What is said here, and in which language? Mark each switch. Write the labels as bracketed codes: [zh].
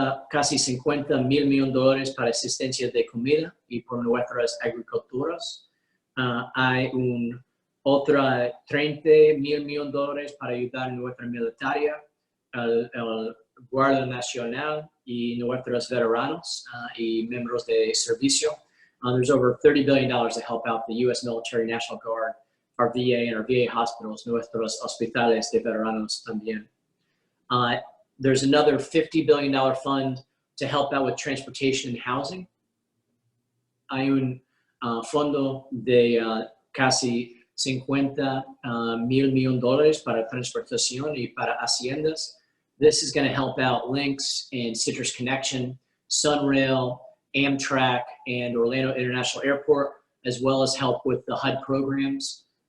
[es] Casi $50 mil millones para asistencia de comida y por nuestras agriculturas. Hay otra $30 mil millones para ayudar a nuestra militaria, el Guardia Nacional y nuestros veteranos y miembros de servicio. [en] There's over $30 billion to help out the U.S. military, National Guard, our VA and our VA hospitals, [es] nuestros hospitales de veteranos también. [en] There's another $50 billion fund to help out with transportation and housing. [es] Hay un fondo de casi $50 mil millones para transportación y para haciendas. [en] This is going to help out Lynx and Citrus Connection, Sunrail, Amtrak, and Orlando International Airport, as well as help with the HUD programs.